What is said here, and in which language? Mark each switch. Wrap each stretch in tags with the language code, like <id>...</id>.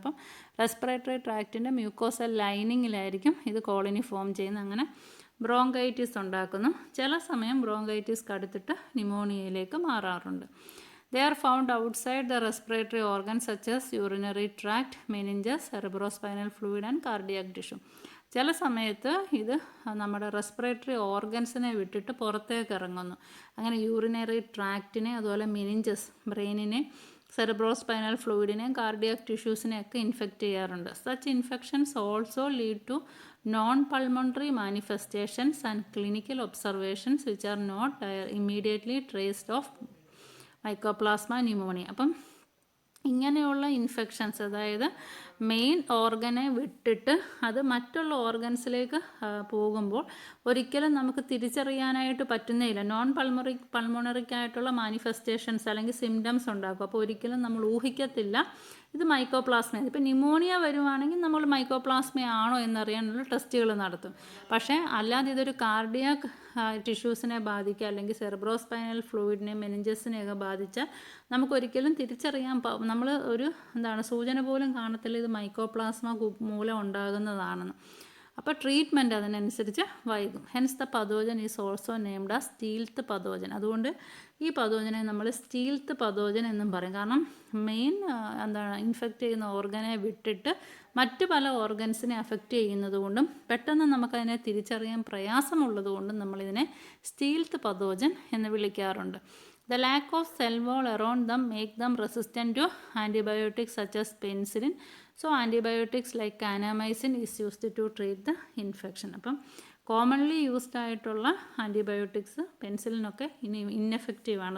<ml>അപ്പം respiratory ട്രാക്റ്റിൻ്റെ mucosal ലൈനിങ്ങിലായിരിക്കും ഇത് colony form ചെയ്യുന്നത്. അങ്ങനെ ബ്രോങ്കൈറ്റിസ് ഉണ്ടാക്കുന്നു. ചില സമയം ബ്രോങ്കൈറ്റിസ് കടുത്തിട്ട് ന്യൂമോണിയയിലേക്ക് മാറാറുണ്ട്.</ml> <en>They are found outside the respiratory organs such as urinary tract, meninges, cerebrospinal fluid and cardiac tissue.</en> <ml>ചില സമയത്ത് ഇത് നമ്മുടെ റെസ്പിറേറ്ററി ഓർഗൻസിനെ വിട്ടിട്ട് പുറത്തേക്ക് ഇറങ്ങുന്നു. അങ്ങനെ യൂറിനറി ട്രാക്റ്റിനെ, അതുപോലെ മെനിഞ്ചസ് ബ്രെയിനിനെ, സെറിബ്രോസ്പൈനൽ ഫ്ലൂയിഡിനെ, കാർഡിയാക് ടിഷ്യൂസിനെയൊക്കെ ഇൻഫെക്റ്റ് ചെയ്യാറുണ്ട്.</ml> <en>Such infections also lead to non-pulmonary manifestations and clinical observations which are not immediately traced of mycoplasma pneumonia.</en> <ml>അപ്പം ഇങ്ങനെയുള്ള ഇൻഫെക്ഷൻസ്, അതായത് മെയിൻ ഓർഗനെ വിട്ടിട്ട് അത് മറ്റുള്ള ഓർഗൻസിലേക്ക് പോകുമ്പോൾ ഒരിക്കലും നമുക്ക് തിരിച്ചറിയാനായിട്ട് പറ്റുന്നേയില്ല. പൾമോണറിക്കായിട്ടുള്ള മാനിഫെസ്റ്റേഷൻസ് അല്ലെങ്കിൽ സിംറ്റംസ് ഉണ്ടാക്കും. അപ്പോൾ ഒരിക്കലും നമ്മൾ ഊഹിക്കത്തില്ല ഇത് മൈക്കോപ്ലാസ്മ. ഇപ്പോൾ ന്യൂമോണിയ വരുവാണെങ്കിൽ നമ്മൾ മൈക്കോപ്ലാസ്മ ആണോ എന്നറിയാനുള്ള ടെസ്റ്റുകൾ നടത്തും. പക്ഷേ അല്ലാതെ ഇതൊരു കാർഡിയാക് ടിഷ്യൂസിനെ ബാധിക്കുക അല്ലെങ്കിൽ സെറിബ്രോസ്പൈനൽ ഫ്ലൂയിഡിനെ, മെനിഞ്ചസിനെയൊക്കെ ബാധിച്ചാൽ നമുക്കൊരിക്കലും തിരിച്ചറിയാൻ നമ്മൾ സൂചന പോലും കാണത്തില്ല ഇത് മൈക്കോപ്ലാസ്മ മൂലം ഉണ്ടാകുന്നതാണെന്ന്. അപ്പോൾ ട്രീറ്റ്മെൻറ്റ് അതിനനുസരിച്ച് വൈകും.</ml> <en>Hence the pathogen is also named as stealth pathogen.</en> <ml>അതുകൊണ്ട് ഈ പതോജനെ നമ്മൾ സ്റ്റീൽത്ത് പതോജൻ എന്നും പറയും. കാരണം മെയിൻ ഇൻഫെക്റ്റ് ചെയ്യുന്ന ഓർഗനെ വിട്ടിട്ട് മറ്റ് പല ഓർഗൻസിനെ അഫക്റ്റ് ചെയ്യുന്നത് കൊണ്ടും പെട്ടെന്ന് നമുക്കതിനെ തിരിച്ചറിയാൻ പ്രയാസമുള്ളത് കൊണ്ടും നമ്മളിതിനെ സ്റ്റീൽത്ത് പതോജൻ എന്ന് വിളിക്കാറുണ്ട്.</ml> <en>The lack of cell wall around them make them resistant to antibiotics such as penicillin. So antibiotics like kanamycin is used to treat the infection.</en> <ml>അപ്പം കോമൺലി യൂസ്ഡ് ആയിട്ടുള്ള ആൻറ്റിബയോട്ടിക്സ് പെൻസിലിനൊക്കെ ഇന്നെഫക്റ്റീവ് ആണ്.</ml>